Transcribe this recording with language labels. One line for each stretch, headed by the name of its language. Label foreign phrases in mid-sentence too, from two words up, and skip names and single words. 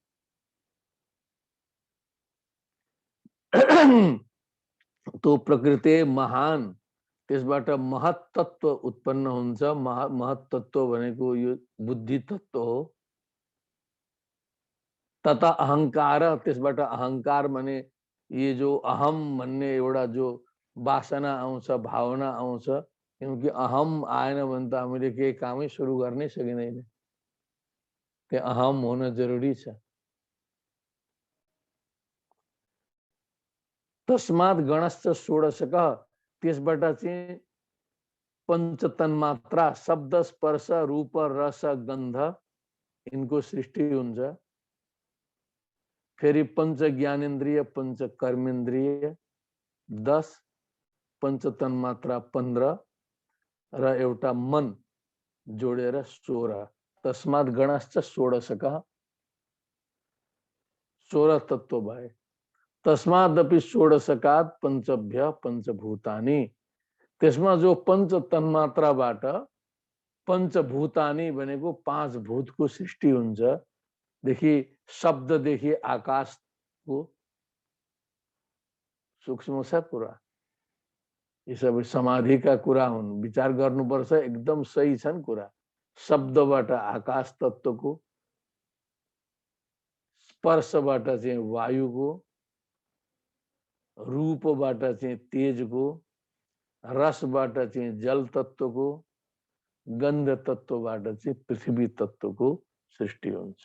Sanskrit: तो प्रकृति महान,
Nepali: त्यसबाट महत तत्व उत्पन्न हुन्छ। महत तत्व भनेको यो बुद्धि तत्व हो। तथा अहंकार, त्यसबाट अहंकार
Hindi: माने ये जो
Nepali: अहम भन्ने एउटा जो वासना आउँछ, भावना आउँछ, क्योंकि अहम आएन भने त हामीले केही कामै सुरु गर्नै सकिँदैन। त्यो अहम हुन जरुरी छ।
Sanskrit: तस्मात् गणश्च षोडशकः,
Nepali: त्यसबाट चाहिँ पंच तन्मात्रा शब्द स्पर्श रूप रस गन्ध इनको सृष्टि हुन्छ। फेरि पंच ज्ञानेन्द्रिय पंच कर्मेन्द्रिय 10, पंच तन्मात्रा 15 र एउटा मन जोडेर 16।
Sanskrit: तस्मात् गणश्च षोडशकः,
Nepali: 16 तत्व भए।
Sanskrit: तस्मादपि षोडशकात् पंचभ्य पंचभूतानि,
Nepali: त्यसमा जो पंच तन्मात्राबाट पंचभूतानि भनेको 5 भूतको सृष्टि हुन्छ। देखि शब्ददेखि आकाशको सूक्ष्म छ कुरा। यी सबै समाधिका कुरा हुन्, विचार गर्नुपर्छ, एकदम सही छन् कुरा। शब्दबाट आकाश तत्वको, स्पर्शबाट चाहिँ वायुको, रूपबाट चाहिँ तेजको, रसबाट चाहिँ जल तत्वको, गन्ध तत्वबाट चाहिँ पृथ्वी तत्वको सृष्टि हुन्छ।